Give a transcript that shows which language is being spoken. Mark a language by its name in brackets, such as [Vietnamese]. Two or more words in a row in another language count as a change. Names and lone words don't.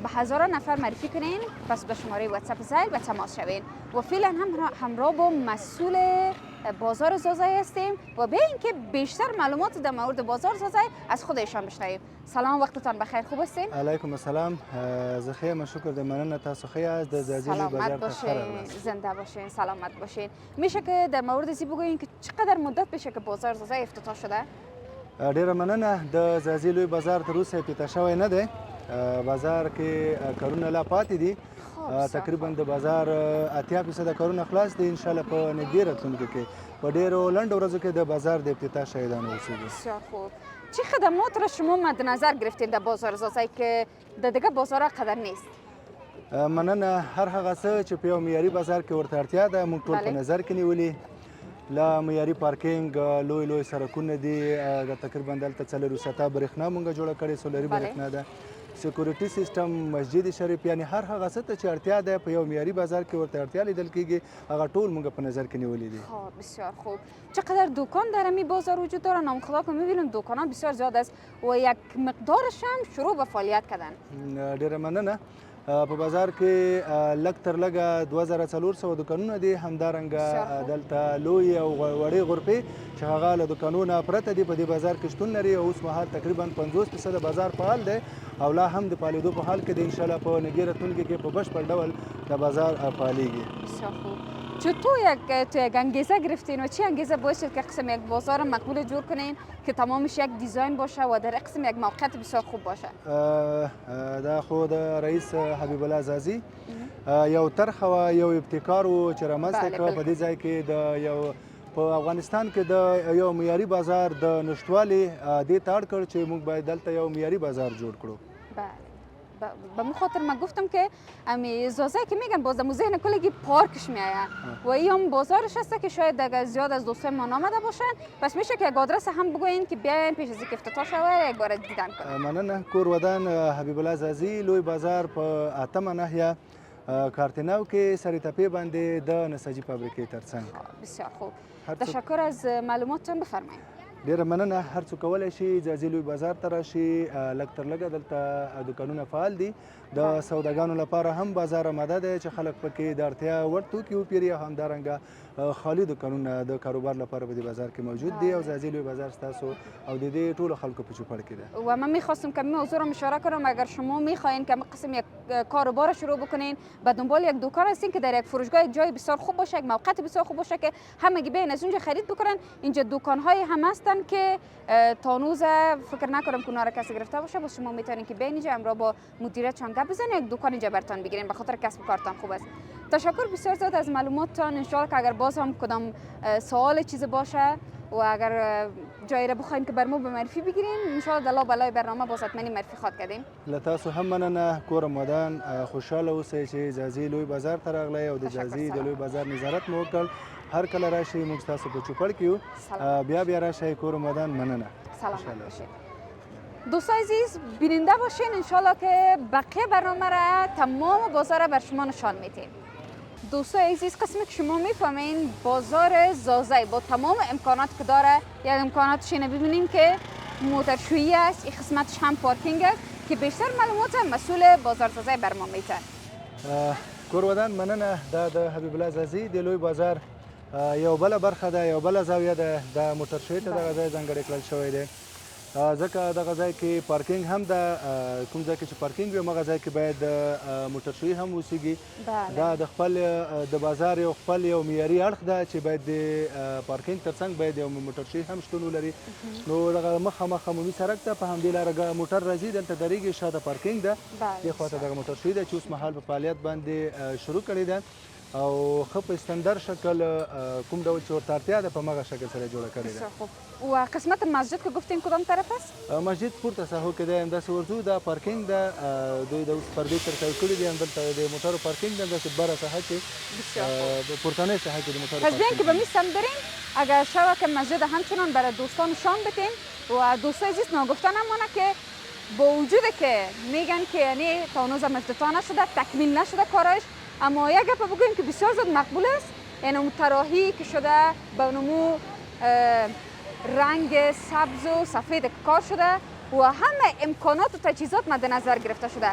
[Persian] به هزاران نفر معرفی کنین، پس به شماره واتساپ زیل به تماس شوین و فعلا همراه با مسئول بازار زازی هستیم و بیاین که بیشتر معلومات در مورد بازار زازی از خودشان بشنویم. سلام، وقتتان بخیر، خوب هستین؟ [Arabic] علیکم السلام، [Pashto] زه ښه یم، شکر د مننه. تاسو ښه یاست؟ د زازي لوی بازار ته ښه راغلاست. [Persian] زنده باشین، سلامت باشین. میشه که در مورد زی بگوین که چقدر مدت بشه که بازار زازی افتتاح شده؟ [Pashto] ډیره مننه. د زازي لوی بازار تر اوسه افتتاح شوی نه دی. بازار کې کارونه لا پاتې دي. تقریبا د بازار 80% کارونه خلاص دي. [Arabic] ان شاء الله [Pashto] په نږدې راتلونکي کې په ډیرو لنډو ورځو کې د بازار د افتتاح شاهدان اوسېږو. [Persian] بسیار خوب. چه خدمات را شما مد نظر گرفتین در بازار زازی که در دیگه بازارها قدر نیست؟ [Pashto] مننه. هر هغه څه چې په یو معیاري بازار کې ورته اړتیا ده موږ ټول په نظر کې نیولي. لا معیاري پارکینګ، لوی سړکونه دي. تقریبا دلته 4 سطحه برېښنا موږ جوړه کړې، سولري برېښنا ده. سکیورټي سیستم، مسجد شریف، یعنی هر هغه څه ته چې اړتیا ده په یو معیاري بازار کې ورته اړتیا لیدل کېږي، هغه ټول موږ په نظر کې نیولي دي. [Persian] بسیار خوب. چقدر دکان در این بازار وجود داره؟ نامخدا که می‌بینیم دکان‌ها بسیار زیاد است و یک مقدارش هم شروع به فعالیت کردن. [Pashto] ډیره مننه. په بازار کې لږ تر لږه 2400 دکانونه دي، همدارنګه دلته لوی او وړې غرفې چې هغه له دکانونو پرته دي په دې بازار کې شتون لري. اوس مهال تقریبا 50% بازار فعال دی او لا هم د فعالېدو په حال کې دی. انشاءالله په نږدې راتلونکي کې په بشپړ ډول د بازار فعالیږي. [Persian] بسیار خوب. چطور تو یک انگیزه گرفتین و چی انگیزه باعث شد که قسم یک بازار مقبول جور کنین که تمامش یک دیزاین باشه و در قسم یک موقعیت بسیار خوب باشه؟ [Pashto] دا خود رئیس حبیب الله عزازی یو طرح و یو ابتکار و چې رامنځته کړه په دې ځای کې د یو په افغانستان کې د یو معیاري بازار د نشتوالي دې ته اړ کړ چې موږ باید دلته یو معیاري بازار جوړ کړو. بله. [Persian] به من خاطر من گفتم که امی زازه که میگن باز در ذهن کلگی پارکش میآیه و این هم بازارش هسته که شاید دیگه زیاد از دوستای ما نامده باشن، پس میشه که یک آدرس هم بگوین که بیاین پیش از اینکه افتتاح شوه یک بار دیدن کنیم. [Pashto] مننه. کور ودان حبیب الله عزازی لوی بازار په اتمه ناحیه کارتناو کې سر تپې باندې د نساجي فابریکې ترڅنګ. [Persian] بسیار خوب. تشکر از معلوماتتون. بفرمایید. [Pashto] ډیره مننه. هر څوک کولی شي ځاځي لوی بازار ته راشي. لږ تر لږه دلته دکانونه فعال دي. د سوداګانو لپاره هم بازار آماده دی چې خلک پکې د اړتیا وړ توکي وپېري او همدارنګه خالي دکانونه د کاروبار لپاره په دې بازار کې موجود دي او ځاځي لوی بازار ستاسو او د دې ټولو خلکو په چوپړ کې ده. [Persian] و من میخواستم که موضوع رو اشاره کنم اگر شما میخواین که قسم یک کاروبار شروع بکنین به دنبال یک دکان هستین که در یک فروشگاه یک جای بسیار خوب باشه، یک موقعیت بسیار خوب باشه که همگی بیاین از اونجا خرید بکنن. اینجا دکان‌های هم هستن که تانوز فکر نکنم که اونا رو کسی گرفته باشه. با شما میتونین که بیاین اینجا همراه با مدیرتون گپ بزنین، یک دکان اینجا براتون بگیرین به خاطر کسب و کارتان خوب است. تشکر بسیار زیاد از معلوماتتان. [Arabic] ان شاء الله [Persian] که اگر باز هم کدام سوال چیز باشه و اگر جایی را بخواین که بر ما به معرفی بگیرین، [Arabic] ان شاء الله [Persian] بلای برنامه باز حتما معرفی خواد کردیم. [Pashto] له تاسو هم مننه. کورم ودان خوشاله اوسئ چې ځاځي لوی بازار ته راغلی او د ځاځي د لوی بازار نظارت مو وکړ. هر کله راشئ، موږ ستاسو په چوپړ کې یو. بیا راشئ. کورم ودان. مننه. [Persian] سلامت باشید. دوستان عزیز بیننده باشین. انشالله که بقیه برنامه را تمام بازار بر شما نشان میدیم. دوستان عزیز قسمی که شما میفهمین بازار زازه با تمام امکانات که داره، یک امکاناتش اینه ببینیم که موترشویی است، این قسمتش هم پارکینگ است که بیشتر معلومات مسئول بازار زازه بر ما میده. [Pashto] کور ودان. مننه. دا د حبیب الله عزازي د لوی بازار یو بله برخه ده، یو بله زاویه ده. د موټرشویي ته دغه ځای ځانګړی کړل شوی دی ځکه دغه ځای کې پارکینګ هم ده. کوم ځای کې چې پارکینګ وي هغه ځای کې باید موټرشویي هم اوسیږي. دا د خپل د بازار یو خپل یو معیاري اړخ ده چې باید د پارکینګ ترڅنګ باید یو موټرشویي هم شتون ولري. نو دغه مخامخ عمومي سړک ته په همدې لاره موټر راځي، دلته درېږي، شاته پارکینګ ده، دې خواته دغه موټرشویي ده چې اوس مهال په فعالیت باندې شروع کړې ده او ښه په استندر شکل کوم ډول چې ورته اړتیا ده په همغه شکل سره جوړه کړې ده. [Persian] و قسمت مسجد که گفتین کدام طرف است؟ [Pashto] مسجد پورته ساحو کې دی، همداسې ورځو دا پارکینګ ده. دوی د اوس پردې ترتیب کړي دي، همدلته د موټرو پارکینګ ده، همداسې بره ساحه کې پورتنۍ ساحه کې د موټرو [Persian] پس بیاین که به میستم برین. اگر شوه که مسجد همچنان برای دوستان شام بدین و دوستان عزیز ناگفته نمانه که با وجود که میگن که یعنی تا هنوز افتتاح نشده، تکمیل نشده کارش، اما یک گپ بگویم که بسیار زیاد مقبول است. یعنی اون طراحی که شده به نمو رنگ سبز و سفید کار شده و همه امکانات و تجهیزات مد نظر گرفته شده.